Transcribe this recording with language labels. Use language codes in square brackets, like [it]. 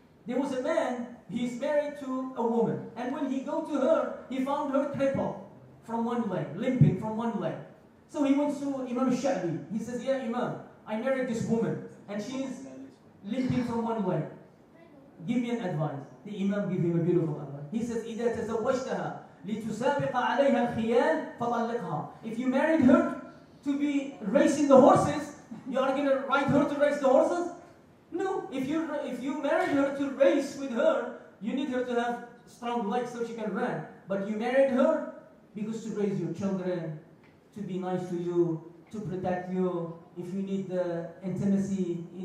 [en] There was a man, he's married to a woman. And when he go to her, he found her crippled from one leg, limping from one leg. So he went to Imam Shabi. He says, yeah, Imam, I married this woman, and she's limping from one leg. Give me an advice. The Imam gave him a beautiful advice. He says, [ar] إِذَا تَزَوَّجْتَهَا لِتُسَابِقَ عَلَيْهَا الْخِيَالِ فَطَلِّقْهَا. [en] If you married her to be racing the horses, you are going to ride her to race the horses? No. If you married her to race with her, you need her to have strong legs so she can run. But you married her because to raise your children, to be nice to you, to protect you, if you need the intimacy.